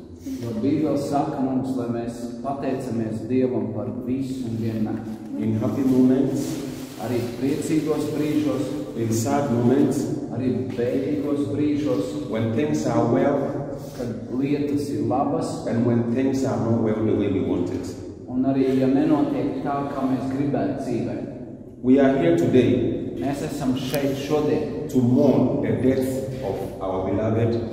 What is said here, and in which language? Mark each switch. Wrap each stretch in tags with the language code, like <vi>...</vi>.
<lv>jo Bībele saka mums, lai mēs pateicamies Dievam par visu un vienmēr.</lv> <en>In happy moments,</en> <lv>Arī priecīgos brīžos,</lv> <en>in sad moments,</en> <lv>arī bēdīgos brīžos,</lv> <en>when things are well,</en> <lv>kad lietas ir labas,</lv> <en>and when things are not well the way we want it.</en> <lv>un arī, ja nenotiek tā, kā mēs gribētu dzīvē.</lv> <en>We are here today</en> <lv>Mēs esam šeit šodien,</lv> <en>to mourn the death of our beloved</en>